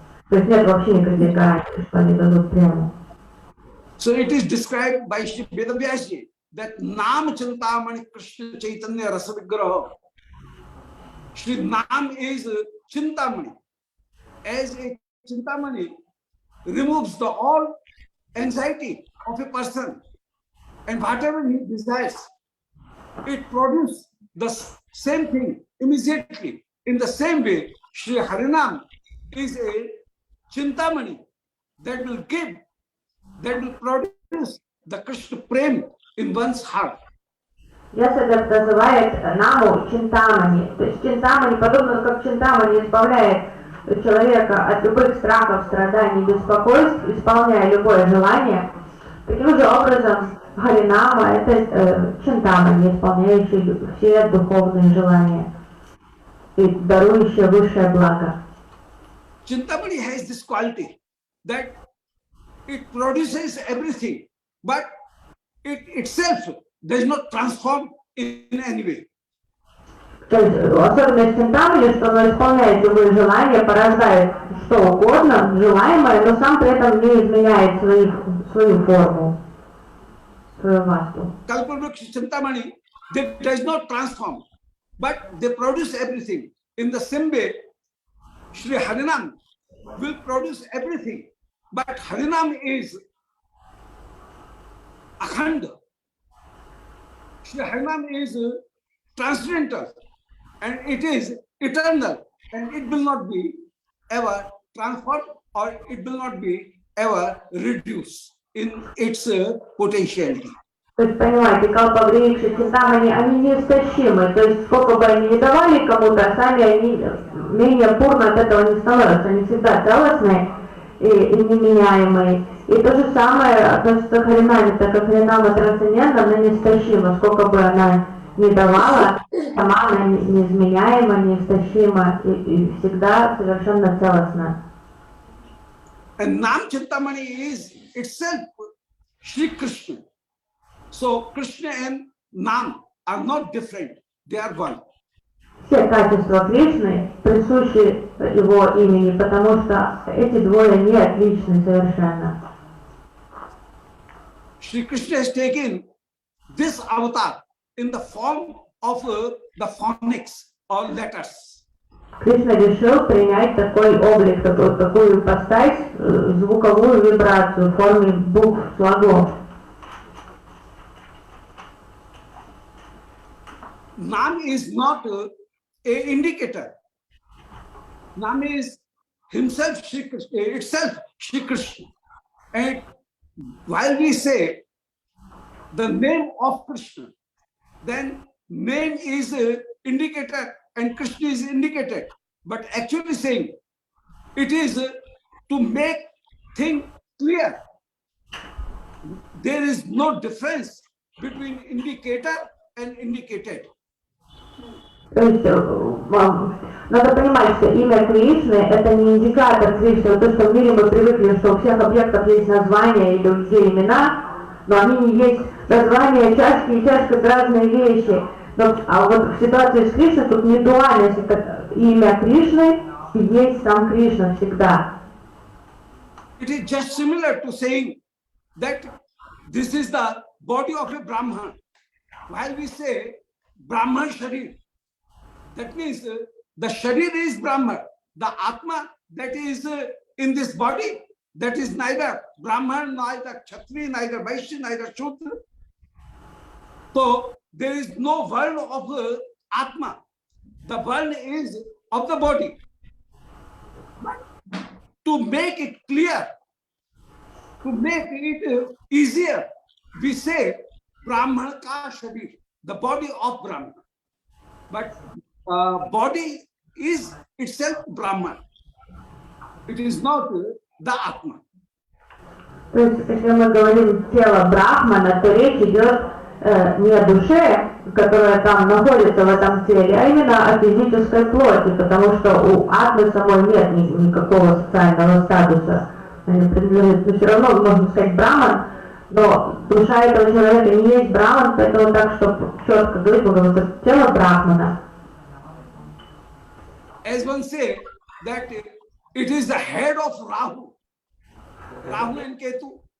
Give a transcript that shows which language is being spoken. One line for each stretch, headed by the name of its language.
Russian: То есть нет вообще никаких гарантий, что они дадут прему.
English: So it is described by Shri Vedavyasji that
Sanskrit: Nam Chintamani Krishna Chaitanya Rasa Vigraha.
English: Shri Nam is Chintamani. As a Chintamani removes the all anxiety of a person and whatever he desires, it produces the same thing immediately. In the same way, Shri Harinam is a Chintamani that will give, that will produce the Krishna Prem in one's heart.
Russian: Ясадев называет Наму Чинтамани. То есть Чинтамани, подобно как Чинтамани избавляет человека от любых страхов, страданий, беспокойств, исполняя любое желание, таким же образом Харинама это Чинтамани, исполняющий все духовные желания и дарующий высшее благо.
English: Chintamani has this quality that it produces everything, but it itself does not transform in any way.
Russian: То есть особенность Чинтамани, что оно исполняет любые желания, порождает что угодно, желаемое, но сам при этом не изменяет свою форму, свою массу.
English: Kalpavruksha Chintamani, that does not transform. but they produce everything. In the same way, Shri Harinam will produce everything, but Harinam is akhanda. Shri Harinam is transcendental and it is eternal, and it will not be ever transformed or it will not be ever reduced in its potentiality.
Russian: То есть, понимаете, калпаврикши, Чинтамани, они неистощимы. То есть, сколько бы они ни давали кому-то, сами они менее пурно от этого не становятся. Они всегда целостные и неменяемые. И то же самое относится к Харинаме, так как Харинама трансцендентна, она неистощима. Сколько бы она ни давала, сама она неизменяема, неистощима и всегда совершенно целостна.
English: And Nam Chintamani is itself Shri Krishna. So Krishna and Nam are not different, they are one.
Russian: Все качества Кришны присущи его имени, потому что эти двое не отличны совершенно.
English: Shri Krishna has taken this avatar in the form of the phonics or letters.
Russian: Кришна решил принять такой облик, такую ипостась, звуковую вибрацию в форме букв, слогов.
English: Nam is not an indicator. Nam is himself Shri Krishna, itself Shri Krishna. And while we say the name of Krishna, then name is an indicator and Krishna is indicated. But actually saying it is to make things clear. There is no difference between indicator and indicated.
Russian: То есть надо понимать, что имя Кришны это не индикатор Кришны. То, что в мире мы привыкли, что у всех объектов есть названия или у людей имена, но они не есть названия, чашки и чашка это разные вещи. А вот в ситуации с Кришной тут не дуальность, это имя Кришны и есть сам Кришна всегда.
English: It is just similar to saying that this is the body of a Brahman. While we say Brahman Sharir, that means the Sharir is Brahman. The Atma that is in this body, that is neither Brahman, neither Kshatriya, neither Vaishya, neither Shudra. So there is no world of Atma. The world is of the body. But to make it clear, to make it easier, we say
Hindi: Brahman ka Sharir,
English: the body of Brahman. But body is itself Brahman. It is not the Atma.
Russian: То есть, если мы говорим тело Брахмана, то речь идет не о душе, которая там находится в этом теле, а именно о физической плоти, потому что у атмы самой нет никакого социального статуса. Они принадлежат, но все равно можно сказать Брахман, но душа этого человека не есть Брахман, поэтому так, чтобы четко говорить, мы говорим, это тело Брахмана.
English: As one say that it is the head of Rahu, Rahu and Ketu.